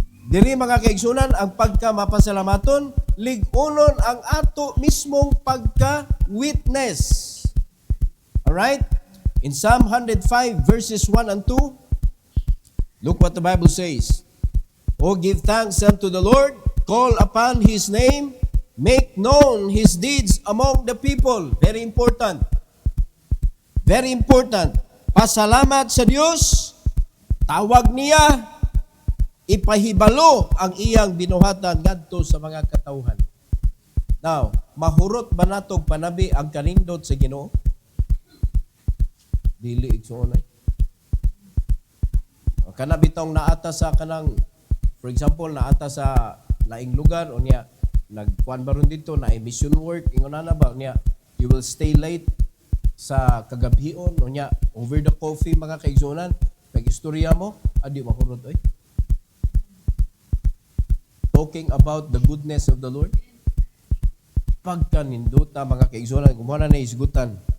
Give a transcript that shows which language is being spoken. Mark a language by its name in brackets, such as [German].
[Cebuano] Diri mga kaigsunan ang pagka mapasalamaton lig-unon ang ato mismong pagka-witness. [English] Alright? In Psalm 105 verses 1 and 2, look what the Bible says. Oh, give thanks unto the Lord, call upon His name, make known His deeds among the people. Very important. Very important. [Cebuano] Pasalamat sa Dios, tawag niya, ipahibalo ang iyang binuhatan ngadto sa mga katawhan. Now, mahurot ba natong panabi ang kanindot sa Ginoo? Dili igsoon ay. Kana bitong naata sa kanang, [English] for example, [Cebuano] naata sa laing lugar o niya nagkuan baron dito na mission work ingon na ba niya [English] you will stay late [Cebuano] sa kagabhion o niya [English] over the coffee [Cebuano] mga kaigsunan nag-istorya mo adi mahurot oy. [English] Talking about the goodness of the Lord. [Cebuano] Pagkaninduta mga kaigsunan, kumana na isgutan.